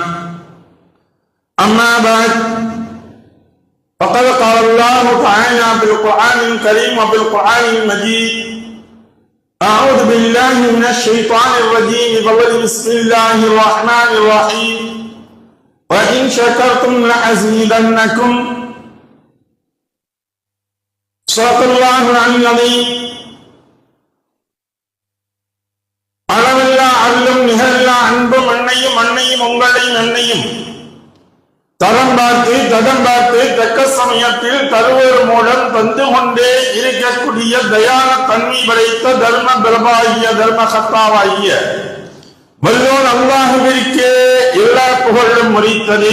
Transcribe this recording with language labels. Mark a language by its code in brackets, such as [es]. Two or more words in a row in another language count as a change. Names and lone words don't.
[ar] أما بعد، فقد قال الله تعالى في القرآن الكريم وفي القرآن المجيد: أعوذ بالله من الشيطان الرجيم بسم الله الرحمن الرحيم وإن شكرتم لأزيدنكم. صدق الله العظيم. [ta] அளவில்லா அருளும் நிகழ்லா அன்பும் அன்னையும் அன்னையும் உங்களையும் என்னையும் தரம் பார்த்து தடம் பார்த்து தக்க சமயத்தில் தருவோர் மூலம் தந்து கொண்டே இருக்கக்கூடிய தயான தன்மை படைத்த தர்ம பிரபாகிய தர்ம கத்தாவாகிய வல்லோன் அல்லாஹுவிற்கே எல்லா புகழும் முறித்தது.